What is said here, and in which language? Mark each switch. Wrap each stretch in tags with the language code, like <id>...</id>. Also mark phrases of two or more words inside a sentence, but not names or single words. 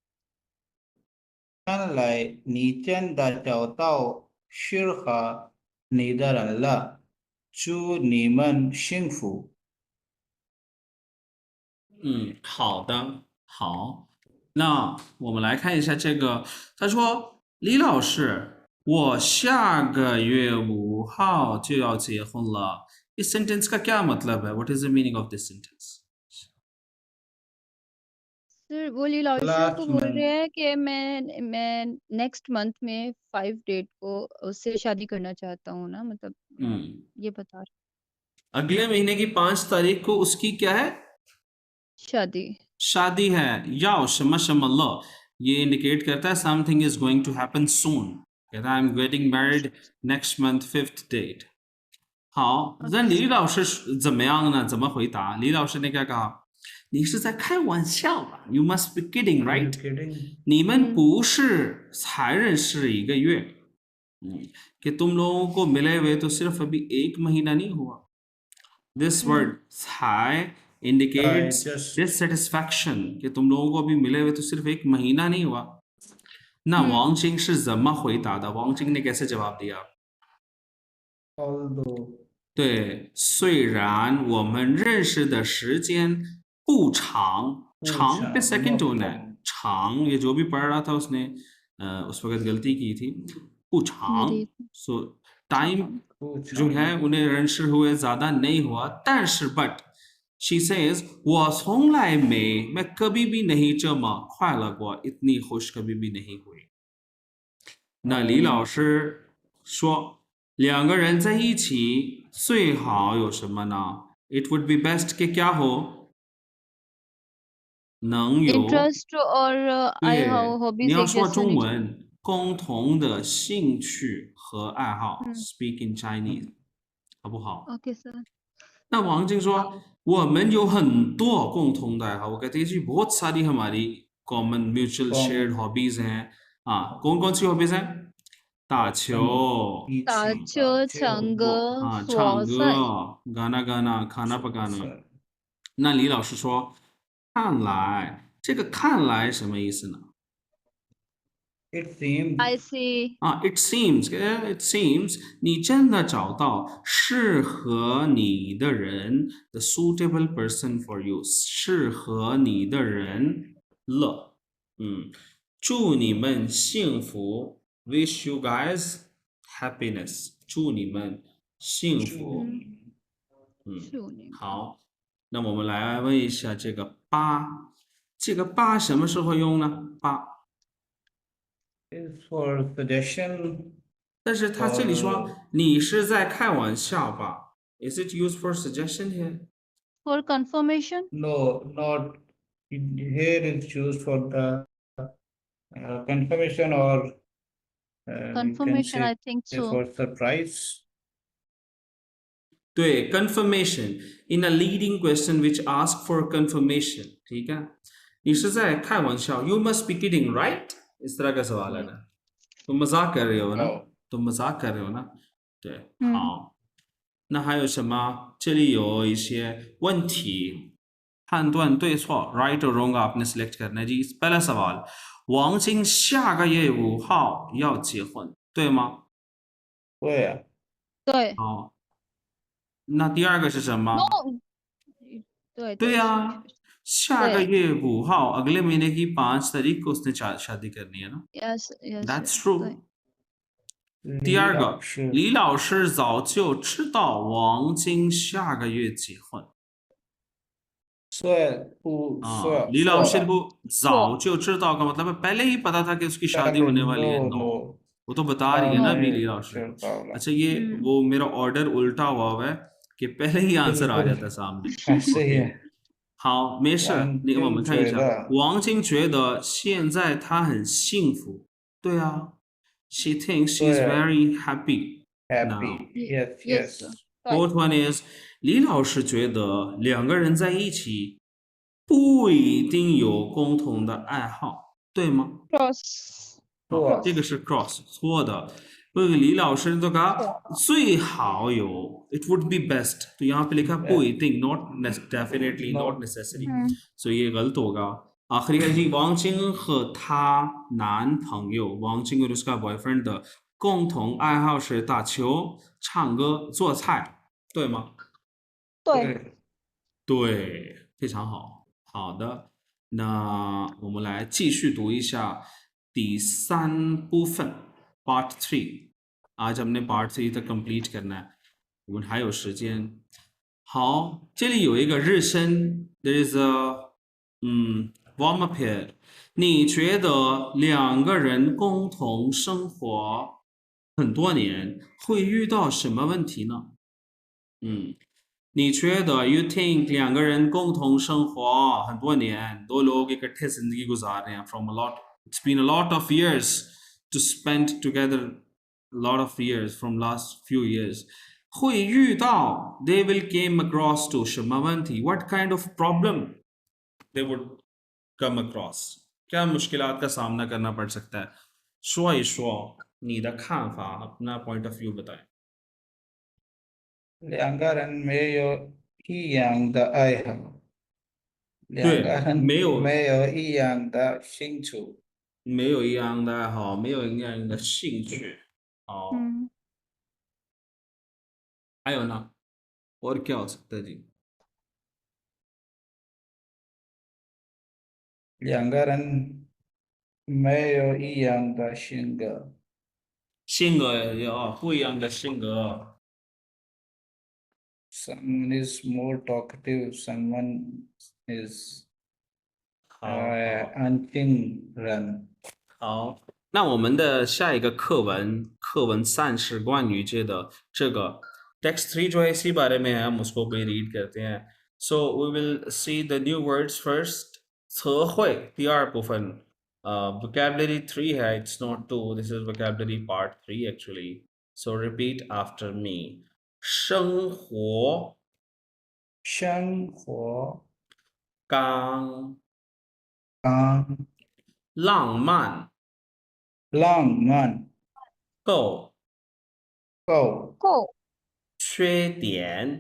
<zh>看来你真的找到适合你的人了，祝你们幸福。好的，好，那我们来看一下这个，他说李老师，我下个月5号就要结婚了。</zh> <hi>इस sentence का क्या मतलब है?</hi> <en>What is the meaning of this sentence?</en> <hi>सर वो लीला लास्ट को बोल में रहे हैं कि मैं</hi> <en>next month</en> <hi>में 5 डेट को उससे शादी करना चाहता हूँ ना, मतलब ये बता रहे। अगले महीने की 5 तारीख को उसकी क्या है? शादी है या शमा ये इंडिकेट करता है</hi> <en>something is going to happen soon</en> <hi>कहता है</hi> <en>I am getting married next month 5th date</en> <zh>好那李老师怎么样呢怎么回答李老师那个你是在开玩笑吧</zh> <en>？You must be kidding, Are you right? kidding?</en> <zh>你们不是才认识1个月，</zh> <hi>कि तुम लोगों को मिले हुए तो सिर्फ अभी 1 महीना नहीं हुआ।</hi> <en>This word 才 indicates just</en> <hi>dissatisfaction कि तुम लोगों को अभी मिले हुए तो सिर्फ 1 महीना नहीं हुआ।</hi> <zh>那王晶是怎么回答的？王晶</zh> <hi>ने कैसे जवाब दिया？</hi> <en>although</en> <zh>对，虽然我们认识的时间不长，</zh> <hi>长पे</hi> <en>second tone</en> <hi>है, 长 ये जो भी पढ़ रहा था उसने उस वक्त गलती की थी,</hi> <zh>不长</zh> <hi>मेरी</hi> <en>so time</en> <zh>不</zh> <hi>जो है उन्हें 认识 हुए ज्यादा नहीं हुआ,</hi> <zh>但是</zh> <en>but she says</en> <zh>我从来没</zh> <hi>मैं कभी भी नहीं</hi> <zh>这么快乐过,</zh> <hi>इतनी खुश कभी भी नहीं हुई。</hi> <zh>那李老师说2个人在一起最好有什么呢 ？</zh> <en>It would be best</en> <hi>कि क्या हो</hi> <zh>能有</zh> <en>interest और आई</en> <zh>对</zh> <en>how hobbies</en> <zh>你要</zh> <hi>एक</hi> <zh>说</zh> <hi>जैसे</hi> <zh>中</zh> <hi>होनी चाहिए।</hi> <zh>文共同的兴趣和爱好嗯</zh> <en>speak in Chinese</en> <zh>好不好？</zh> <hi>ओके सर।</hi> <zh>那王晶说我们有很多共同的爱好，我</zh> <hi>कहते हैं जी बहुत सारी हमारी</hi> <en>common mutual shared hobbies</en> <hi>हैं। कौन कौन सी hobbies हैं？ 打球</hi> <zh>打球、唱歌、唱说菜。</zh> <hi>歌、गाना गाना、खाना पकाना。</hi> <zh>那李老师说，看来这个看来什么意思呢？</zh> <en>it seems I see。 it seems</en> <zh>你真的找到适合你的人</zh> <en>the suitable person for you</en> <zh>适合你的人了。祝你们幸福</zh> <en>wish you guys happiness</en> <zh>祝你们幸福。好，那我们来问一下这个八，这个八什么时候用呢？八</zh> <en>is for suggestion</en> <zh>但是他这里说你是在开玩笑吧 ？</zh> <en>Is it used for suggestion here? For confirmation? no not here is used for the confirmation or you can Confirmation, say I think so. for surprise</en> <zh>对</zh> <en>confirmation in a leading question which ask for confirmation</en> <hi>ठीक है</hi> <zh>你是在开玩笑</zh> <en>you must be kidding right</en> <hi>इस तरह का सवाल है ना तुम मजाक कर रहे हो ना तुम मजाक कर रहे हो ना</hi> <zh>对好那还有什么这里有一些问题判断对错</zh> <en>right or wrong</en> <hi>आपने select करना है जी पहला सवाल</hi> <zh>王晶下个月5号要结婚对吗对对好那第二个是什么 No 对呀下个月5号</zh> <hi>अगले महीने की 5 तारीख को उसने शादी करनी है ना</hi> <en>Yes That's true</en> <zh>对第二个李老师早就知道王晶下个月结婚李老师को早就知道</zh> <hi>का मतलब पहले ही पता था कि उसकी शादी होने वाली है नो वो तो बता रही है ना अभी ली लाउश अच्छा ये वो मेरा ऑर्डर उल्टा हुआ है कि पहले ही आंसर आ जाता सामने</hi> <zh>好没事那个我们看一下王晶觉得现在他很幸福对啊</zh> <en>she thinks she's very happy now yes Fourth one is</en> <zh>李老师觉得2个人在一起不一定有共同的爱好对吗</zh> <en>Cross</en> <zh>这个是 cross 错的李老师</zh> <hi>तो कहा</hi> <zh>最好有</zh> <en>it would be best</en> <hi>तो यहाँ पे लिखा</hi> <zh>不一定</zh> <en>not definitely not necessary so</en> <hi>ये गलत होगा आखिरी है जी</hi> <zh>王晶和她男朋友王晶</zh> <hi>और उसका boyfriend</hi> <zh>的共同爱好是打球唱歌做菜对吗对非常好好的那我们来继续读一下第3部分 Part 3</zh> <hi>आज हमने Part 3 तक complete करना है</hi> <zh>我们还有时间好这里有一个日升</zh> <en>there is a warm up here</en> <zh>你觉得2个人共同生活很多年会遇到什么问题呢你觉得</zh> <en>you think</en> <zh>2个人共同生活很多年</zh> <hi>दो लोग इकट्ठे जिंदगी गुजार रहे हैं</hi> <en>from a lot it's been a lot of years to spend together a lot of years from last few years</en> <zh>会遇到</zh> <en>they will came across to</en> <zh>什么问题</zh> <en>what kind of problem they would come across?</en> <hi>क्या मुश्किलात का सामना करना पड़ सकता है?</hi> <zh>说一说你的看法，</zh> <hi>अपना point of view बताएं。</hi> <zh>两个人没有一样的爱好，两个对，人没有没有一样的兴趣。没有一样的爱好，没有一样的兴趣。好， 还有呢？</zh> <hi>और क्या हो सकता है जी?</hi> <zh>两个人没有一样的性格。性格有不一样的性格。</zh> <en>Someone is more talkative, someone is</en> <zh>好，安静人。好，那我们的下一个课文3是关于这个</zh> <hi>text 3 जो है इसी बारे में है, हम उसको भी रीड करते हैं.</hi> <en>So we will see the new words first.</en> <zh>词汇第二部分,</zh> <en>vocabulary 3 है, it's not 2, this is vocabulary part 3 actually. So repeat after me.</en> <zh>生活生活刚刚浪漫浪漫够够够缺点</zh>